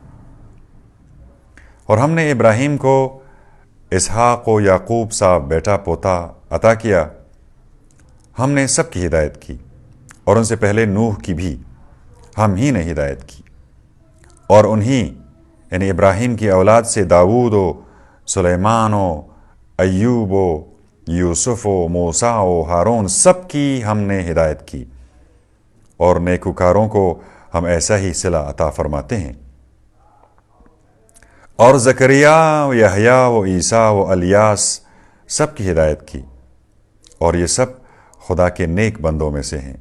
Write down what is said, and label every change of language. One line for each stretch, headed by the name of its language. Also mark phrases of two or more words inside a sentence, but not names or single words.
Urdu: اور ہم نے ابراہیم کو اسحاق و یعقوب سا بیٹا پوتا عطا کیا۔ ہم نے سب کی ہدایت کی، اور ان سے پہلے نوح کی بھی ہم ہی نے ہدایت کی، اور انہی یعنی ابراہیم کی اولاد سے داؤد و سلیمان و ایوب و یوسف و موسیٰ و ہارون سب کی ہم نے ہدایت کی، اور نیکوکاروں کو ہم ایسا ہی صلہ عطا فرماتے ہیں۔ اور زکریا و یحییٰ و عیسیٰ و الیاس سب کی ہدایت کی، اور یہ سب خدا کے نیک بندوں میں سے ہیں۔